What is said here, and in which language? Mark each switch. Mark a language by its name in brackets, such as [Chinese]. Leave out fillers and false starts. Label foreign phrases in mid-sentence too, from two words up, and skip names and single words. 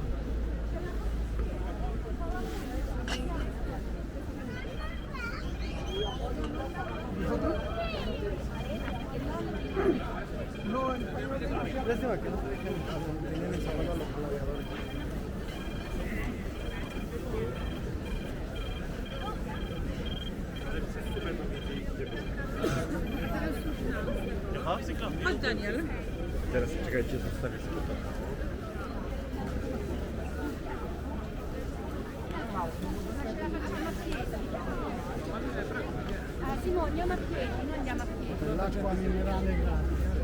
[Spanish] No, lástima que no te dejen tener el sábado a los gladiadores. [Polish] Chodź Daniel. Teraz czekajcie, zostawię sobie to. [Italian] Simo, andiamo a piedi, noi andiamo a piedi. L'acqua minerale gratis.